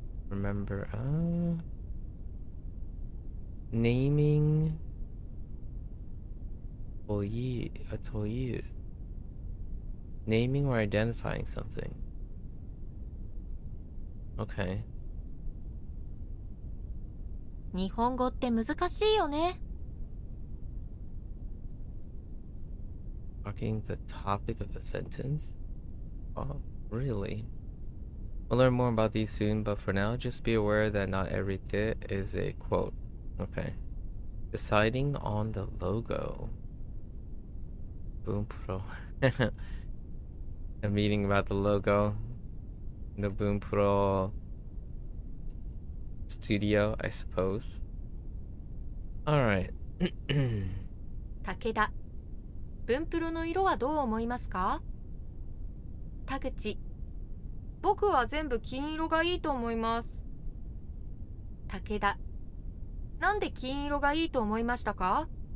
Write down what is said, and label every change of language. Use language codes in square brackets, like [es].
[en] remember naming という naming or identifying something. Okay. [ja] 日本語って難しいよね。 [en] Talking the topic of the sentence? Oh, really? We'll learn more about these soon, but for now, just be aware that not every te is a quote. Okay. Deciding on the logo. Bunpro. A meeting about the logo. The Bunpro studio, I suppose. Alright. [ja] 武田、文プロの色はどう思いますか？田口、僕は全部金色がいいと思います。武田、なんで金色がいいと思いましたか？